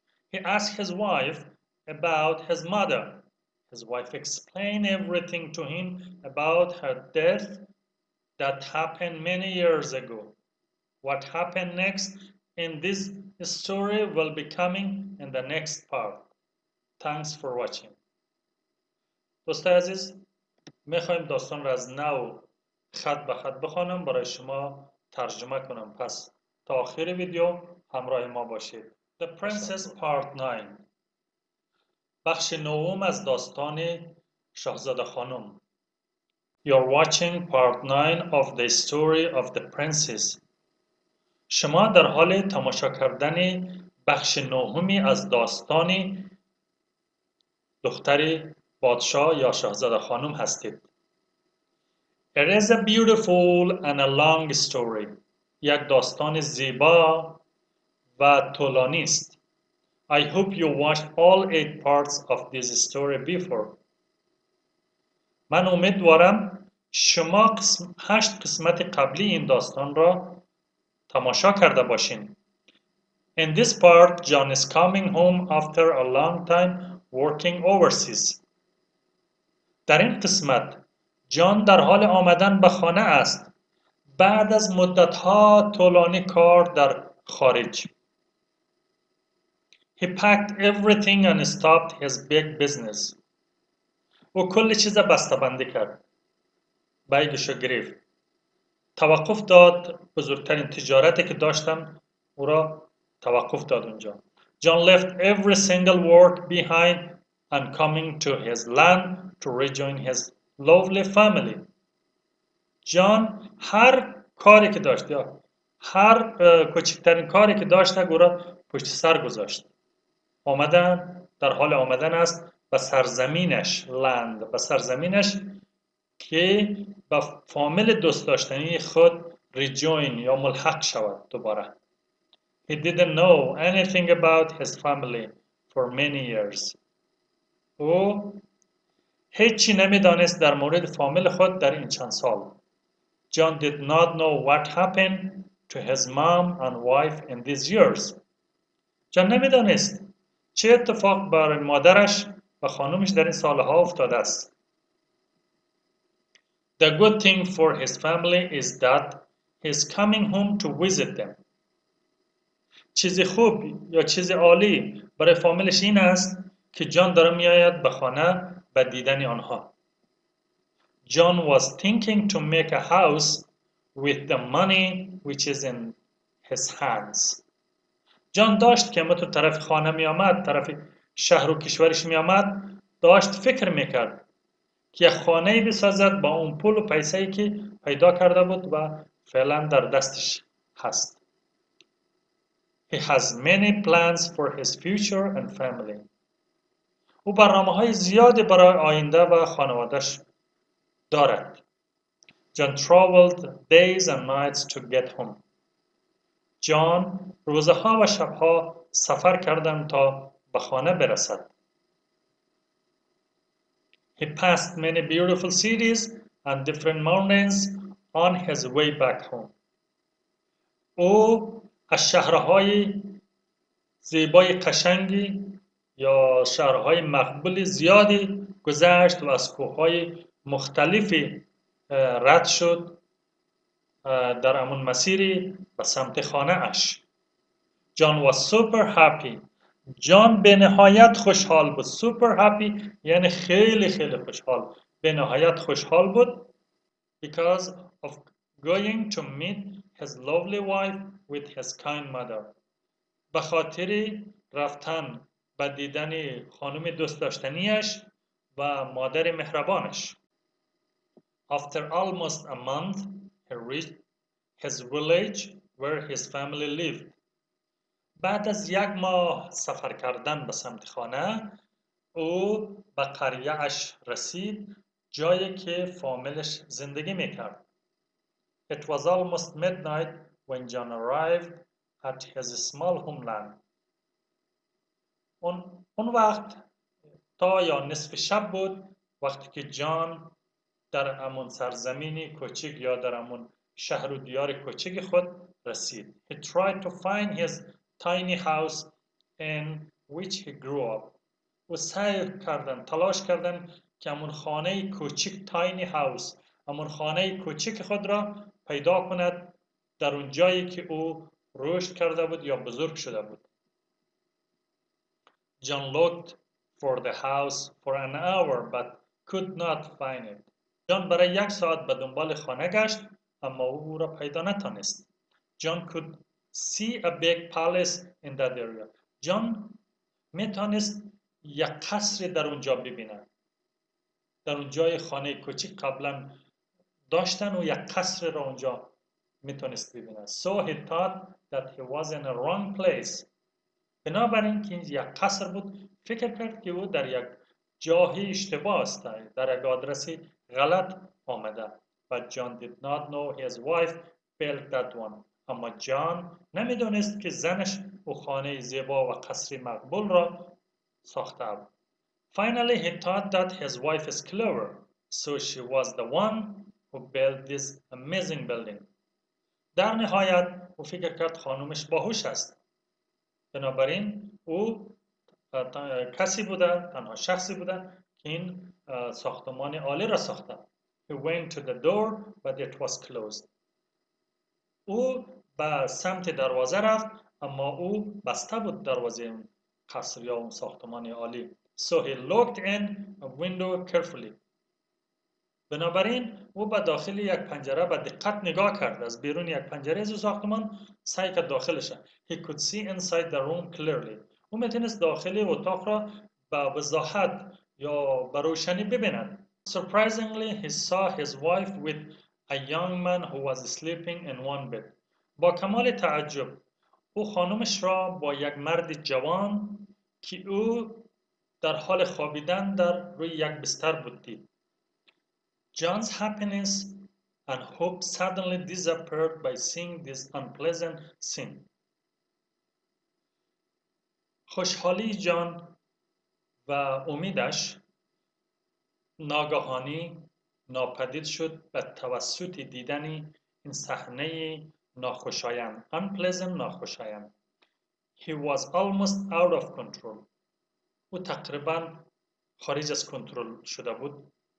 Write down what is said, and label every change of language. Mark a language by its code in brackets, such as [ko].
[en] He asked his wife about his mother. His wife explained everything to him about her death that happened many years ago. What happened next in this story will be coming in the next part. Thanks for watching. [fa] دوستای عزیز، میخوایم داستان را از نو خط به خط بخوانم برای شما ترجمه کنم. پس تا آخر ویدیو همراه ما باشید. [en] The Princess Part 9 [fa] بخش نهم از داستان شهزاده خانم. [en] You're watching part 9 of the story of the princess. [fa] شما در حال تماشا کردن بخش نهمی از داستان دختر پادشاه یا شاهزاده خانم هستید. [en] It is a beautiful and a long story. [fa] یک داستان زیبا و طولانی است. [en] I hope you watched all 8 parts of this story before. [fa] من امیدوارم شما 8 قسمت قبلی این داستان را تماشا کرده باشین. [en] In this part, John is coming home after a long time working overseas. [fa] در این قسمت جان در حال آمدن به خانه است بعد از مدت‌ها طولانی کار در خارج. [en] He packed everything and stopped his big business. [fa] او کل چیز بسته‌بندی کرد. بیگشو گرفت. توقف داد. بزرگترین تجارتی که داشتن او را توقف داد اونجا. [en] John left every single work behind and coming to his land to rejoin his lovely family. [fa] جان هر کاری که داشت یا هر کوچکترین کاری که داشت او را پشت سر گذاشت. در حال آمدن است به سرزمینش، لند، به سرزمینش که به فامیل دوست داشتنی خود ریجوین یا ملحق شود دوباره. [en] He didn't know anything about his family for many years. [fa] او هیچی نمیدانست در مورد فامیل خود در این چند سال. [en] John did not know what happened to his mom and wife in these years. [fa] جان نمیدانست چه اتفاق برای مادرش و خانومش در این سالها افتاده است. [en] The good thing for his family is that he is coming home to visit them. [fa] چیز خوب یا چیز عالی برای فامیلش این است که جان داره میآید به خانه و دیدن آنها. [en] John was thinking to make a house with the money which is in his hands. [fa] جان داشت که تو طرف خانه می آمد، طرف شهر و کشورش می آمد، داشت فکر میکرد که یک خانه بسازد با اون پول و پیسه‌ای که پیدا کرده بود و فعلا در دستش هست. [en] He has many plans for his future and family. [fa] او برنامه‌های زیادی برای آینده و خانواده‌اش دارد. [en] John traveled days and nights to get home. [fa] جان روزها و شبها سفر کردند تا به خانه برسد. [en] He passed many beautiful cities and different mountains on his way back home. [fa] او از شهرهای زیبای قشنگی یا شهرهای مقبول زیادی گذشت و از کوههای مختلفی رد شد در همون مسیری به سمت خانه اش. [en] John was super happy. [fa] جان به نهایت خوشحال بود. [en] Super happy [fa] یعنی خیلی خیلی خوشحال. به نهایت خوشحال بود [en] because of going to meet his lovely wife with his kind mother. [fa] به خاطر رفتن به دیدن خانم دوست داشتنیش و مادر مهربانش. [en] After almost a month, he reached his village where his family lived. [fa] بعد از 1 ماه سفر کردن به سمت خانه، او به قریه اش رسید، جایی که فامیلش زندگی میکرد. [en] It was almost midnight when John arrived at his small homeland. [fa] اون وقت تا یا نصف شب بود وقتی که جان در امون سرزمینی کوچک یا در امون شهر و دیار کوچک خود رسید. [en] He tried to find his tiny house in which he grew up. [fa] و سعی کردن تلاش کردن که امون خانه کوچک [en] tiny house [fa] امون خانه کوچک خود را پیدا کند در اون جایی که او رشد کرده بود یا بزرگ شده بود. [en] John looked for the house for an hour but could not find it. [fa] جان برای 1 ساعت به دنبال خانه گشت اما او را پیدا نتانست. [en] John could see a big palace in that area. [fa] جان میتونست یک قصر در اونجا ببیند. در اونجای خانه کوچک قبلا داشتن و یک قصر را اونجا میتونست ببیند. [en] So he thought that he was in a wrong place. [fa] بنابراین که این یک قصر بود فکر کرد که او در یک جای اشتباه است، در یک آدرسی غلط آمده. [en] But John did not know his wife built that one. [fa] اما جان نمیدونست که زنش او خانه زیبا و قصری مقبول را ساخته بود. [en] Finally he thought that his wife is clever, so she was the one who built this amazing building. [fa] در نهایت او فکر کرد خانومش باهوش است. بنابراین او کسی بوده، تنها شخصی بوده که این ساختمان عالی را ساخته. [en] He went to the door but it was closed. [fa] او به سمت دروازه رفت اما او بسته بود دروازه قصر یا اون ساختمان عالی. [en] So he looked in a window carefully. [fa] بنابراین او به داخل یک پنجره به دقت نگاه کرد. از بیرون یک پنجره از ساختمان سعی کرد داخلش. [en] He could see inside the room clearly. [fa] او میتونست داخل اتاق را به وضاحت یا به روشنی ببیند. [en] Surprisingly, he saw his wife with a young man who was sleeping in one bed. [fa] با کمال تعجب او خانمش را با یک مرد جوان که او در حال خوابیدن در روی یک بستر بود دید. [en] John's happiness and hope suddenly disappeared by seeing this unpleasant scene. [fa] خوشحالی جان و امیدش ناگهانی ناپدید شد به توسط دیدن این صحنه ناخوشایند. [en] Unpleasant [fa] ناخوشایند. [en] He was almost out of control. [fa] او تقریبا خارج از کنترل شده بود.